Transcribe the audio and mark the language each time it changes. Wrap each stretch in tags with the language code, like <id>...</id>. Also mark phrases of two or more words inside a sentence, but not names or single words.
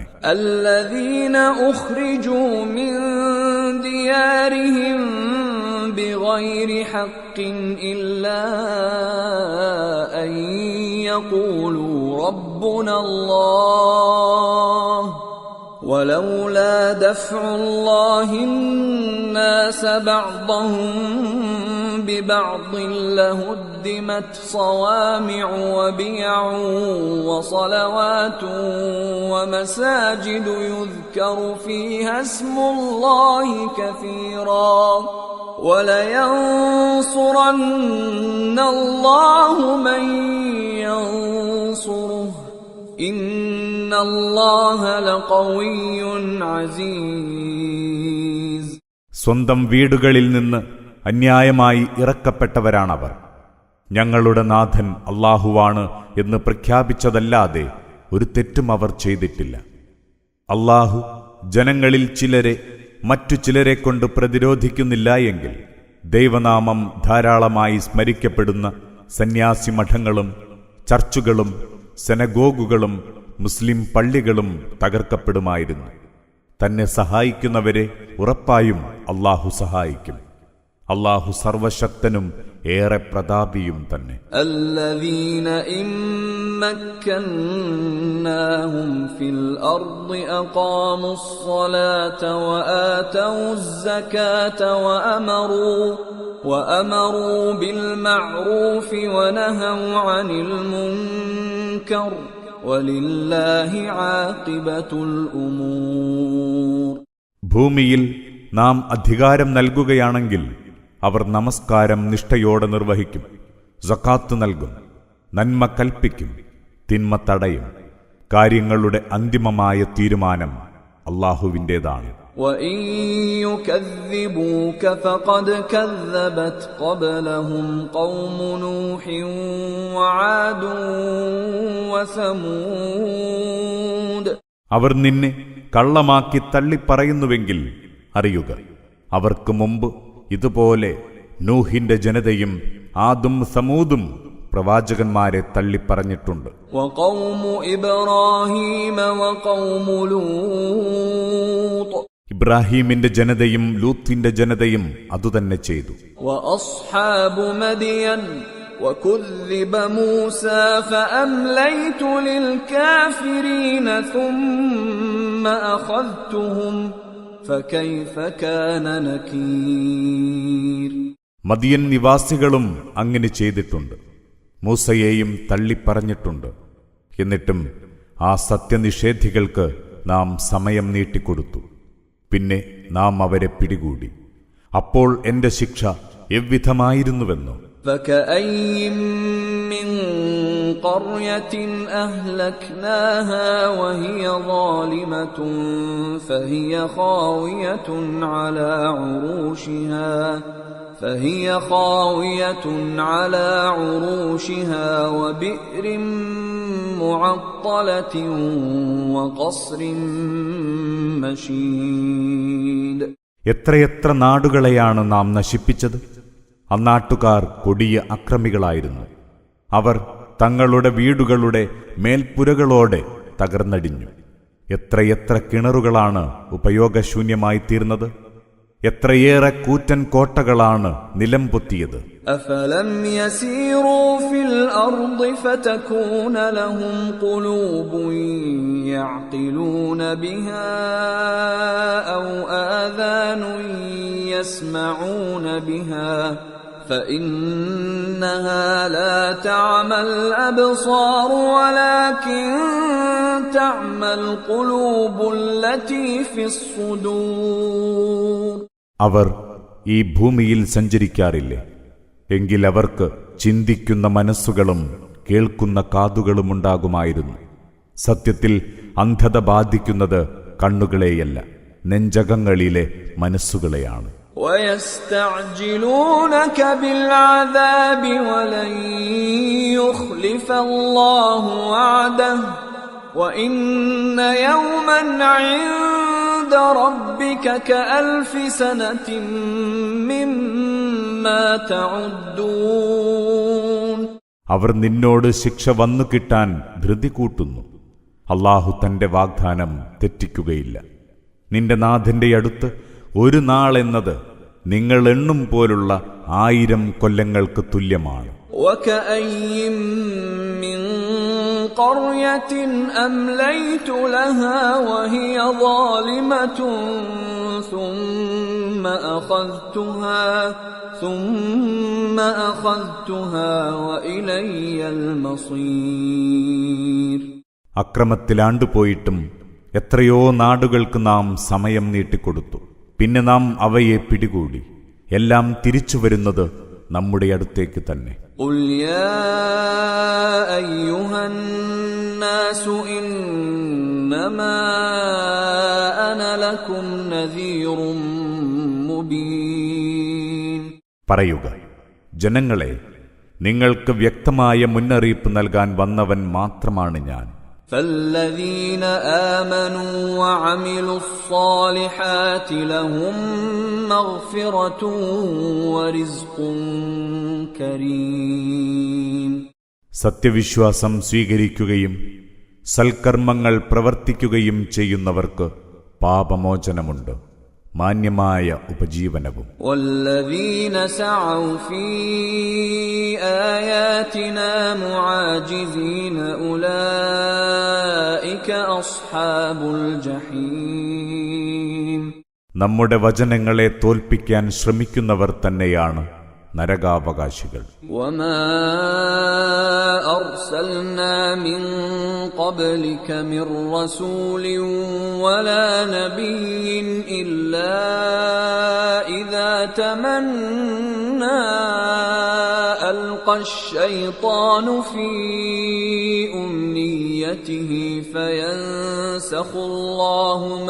<ar>الذين أخرجوا من ديارهم بغير حق إلا أن يقولوا ربنا الله ولولا دفع الله الناس بعضهم ببعض لهدمت صوامع وبيع وصلوات ومساجد يذكر فيها اسم الله كثيرا ولينصرن الله من ينصره إن الله لقوي عزيز.</ar> <ml>സ്വന്തം വീടുകളിൽ നിന്ന് അന്യായമായി ഇറക്കപ്പെട്ടവരാണവർ. ഞങ്ങളുടെ നാഥൻ അല്ലാഹുവാണ് എന്ന് പ്രഖ്യാപിച്ചതല്ലാതെ ഒരു തെറ്റും അവർ ചെയ്തിട്ടില്ല. അല്ലാഹു ജനങ്ങളിൽ ചിലരെ മറ്റു ചിലരെ കൊണ്ട് പ്രതിരോധിക്കുന്നില്ല എങ്കിൽ ദൈവനാമം ധാരാളമായി സ്മരിക്കപ്പെടുന്ന സന്യാസി മഠങ്ങളും ചർച്ചുകളും സെനഗോഗുകളും മുസ്ലിം പള്ളികളും തകർക്കപ്പെടുമായിരുന്നു. തന്നെ സഹായിക്കുന്നവരെ ഉറപ്പായും അല്ലാഹു സഹായിക്കും. അല്ലാഹു സർവശക്തനും ഏറെ പ്രതാപിയും തന്നെ.</ml> <ar>الذين إن مكناهم في الأرض أقاموا الصلاة وآتوا الزكاة وأمروا بالمعروف ونهوا عن المنكر ولله عاقبة الأمور.</ar> <ml>ഭൂമിയിൽ നാം അധികാരം നൽകുകയാണെങ്കിൽ അവർ നമസ്കാരം നിഷ്ഠയോടെ നിർവഹിക്കും, സക്കാത്ത് നൽകും, നന്മ കൽപ്പിക്കും, തിന്മ തടയും. കാര്യങ്ങളുടെ അന്തിമമായ തീരുമാനം അല്ലാഹുവിൻ്റേതാണ്.</ml> <ar>وَإِن يُكَذِّبُوكَ فَقَدْ كَذَّبَتْ قَبْلَهُمْ قَوْمُ نُوحٍ وَعَادٌ وَثَمُودَ.</ar> <ml>അവർ നിന്നെ കള്ളമാക്കി തള്ളിപ്പറയുന്നുവെങ്കിൽ അറിയുക, അവർക്ക് മുമ്പ് ഇതുപോലെ നൂഹിന്റെ ജനതയും ആദും സമൂദും പ്രവാചകന്മാരെ തള്ളിപ്പറഞ്ഞിട്ടുണ്ട്.</ml> <ar>وَقَوْمُ إِبْرَاهِيمَ وَقَوْمُ لُوطٍ.</ar> <ml>ഇബ്രാഹീമിന്റെ ജനതയും ലൂത്തിന്റെ ജനതയും അതുതന്നെ ചെയ്തു.</ml> <ar>وَأَصْحَابُ مَدْيَنَ وَكُذِّبَ مُوسَى فَأَمْلَيْتُ لِلْكَافِرِينَ ثُمَّ أَخَذْتُهُمْ فَكَيْفَ كَانَ نَكِيرِ.</ar> <ml>മദിയൻ നിവാസികളും അങ്ങനെ ചെയ്തിട്ടുണ്ട്, മൂസയെയും തള്ളിപ്പറഞ്ഞിട്ടുണ്ട്. എന്നിട്ടും ആ സത്യനിഷേധികൾക്ക് നാം സമയം നീട്ടിക്കൊടുത്തു. പിന്നെ നാം അവരെ പിടികൂടി. അപ്പോൾ എന്റെ ശിക്ഷ എവ്വിധമായിരുന്നുവെന്നോ.</ml> <ar>فَكَأَيِّن مِّن قَرْيَةٍ أَهْلَكْنَاهَا وَهِيَ ظَالِمَةٌ فَهِيَ خَاوِيَةٌ عَلَى عُرُوشِهَا وَبِئْرٍ مُّعَطَّلَةٍ وَقَصْرٍ مَّشِيدٍ.</ar> <ml>എത്രയെത്ര നാടുകളെയാണ് നാം നശിപ്പിച്ചത്. അന്നാട്ടുകാർ കൊടിയ അക്രമികളായിരുന്നു. അവർ തങ്ങളുടെ വീടുകളുടെ മേൽപ്പുരകളോടെ തകർന്നടിഞ്ഞു. എത്രയെത്ര കിണറുകളാണ് ഉപയോഗശൂന്യമായി തീർന്നത്! എത്രയേറെ കൂറ്റൻ കോട്ടകളാണ് നിലം പൊത്തിയത്!</ml> <ar>أفلم يسيروا في الأرض فتكون لهم قلوب يعقلون بها أو آذان يسمعون بها فإنها لا تعمى الأبصار ولكن تعمى القلوب التي في الصدور.</ar> <ml>അവർ ഈ ഭൂമിയിൽ സഞ്ചരിക്കാറില്ലേ? എങ്കിൽ അവർക്ക് ചിന്തിക്കുന്ന മനസ്സുകളും കേൾക്കുന്ന കാതുകളുമുണ്ടാകുമായിരുന്നു. സത്യത്തിൽ അന്ധത ബാധിക്കുന്നത് കണ്ണുകളെയല്ല, നെഞ്ചകങ്ങളിലെ മനസ്സുകളെയാണ്.</ml> <ar>وَيَسْتَعْجِلُونَكَ بِالْعَذَابِ وَلَنْ يُخْلِفَ اللَّهُ وَعْدَهُ وَإِنَّ يَوْمًا عِندَ رَبِّكَ كَأَلْفِ سَنَةٍ مِّمَّا تَعُدُّونَ.</ar> <ml>അവർ നിന്നോട് ശിക്ഷ വന്നു കിട്ടാൻ ധൃതി കൂട്ടുന്നു. അല്ലാഹു തന്റെ വാഗ്ദാനം തെറ്റിക്കുകയില്ല. നിന്റെ നാഥന്റെ അടുത്ത് ഒരു നാളെന്നത് നിങ്ങൾ എണ്ണും പോലുള്ള 1000 കൊല്ലങ്ങൾക്ക് തുല്യമാണ്.</ml> <ar>وَكَأَيِّن مِّن قَرْيَةٍ أَمْلَيْتُ لَهَا وَهِيَ ظَالِمَةٌ ثُمَّ أَخَذْتُهَا وَإِلَيَّ الْمَصِيرُ.</ar> <ml>അക്രമത്തിലാണ്ടുപോയിട്ടും എത്രയോ നാടുകൾക്ക് നാം സമയം നീട്ടിക്കൊടുത്തു. പിന്നെ നാം അവയെ പിടികൂടി. എല്ലാം തിരിച്ചു വരുന്നത് നമ്മുടെ അടുത്തേക്ക് തന്നെ.</ml> <ar>قُلْ يَا أَيُّهَا النَّاسُ إِنَّمَا أَنَا لَكُمْ نَذِيرٌ مُبِينٌ.</ar> <ml>പറയുക, ജനങ്ങളെ, നിങ്ങൾക്ക് വ്യക്തമായ മുന്നറിയിപ്പ് നൽകാൻ വന്നവൻ മാത്രമാണ് ഞാൻ.</ml> <ar>فَالَّذِينَ آمَنُوا وَعَمِلُوا الصَّالِحَاتِ لَهُم مَّغْفِرَةٌ وَرِزْقٌ كَرِيمٌ.</ar> <ml>സത്യവിശ്വാസം സ്വീകരിക്കുകയും സൽക്കർമ്മങ്ങൾ പ്രവർത്തിക്കുകയും ചെയ്യുന്നവർക്ക് പാപമോചനമുണ്ട്, മാന്യമായ ഉപജീവനവും.</ml> <ar>وَالَّذِينَ سَعَوْا فِي آيَاتِنَا مُعَاجِزِينَ أُولَئِكَ أَصْحَابُ الْجَحِيمِ.</ar> <ml>നമ്മുടെ വചനങ്ങളെ തോൽപ്പിക്കാൻ ശ്രമിക്കുന്നവർ തന്നെയാണ് നരകാവകാശികൾ.</ml> <ar>وَمَا أَرْسَلْنَا مِن قَبْلِكَ مِن رَّسُولٍ وَلَا نَبِيٍّ إِلَّا إِذَا تَمَنَّى أَلْقَى الشَّيْطَانُ فِي أُمْنِيَّتِهِ فَيَنسَخُ اللَّهُ</ar>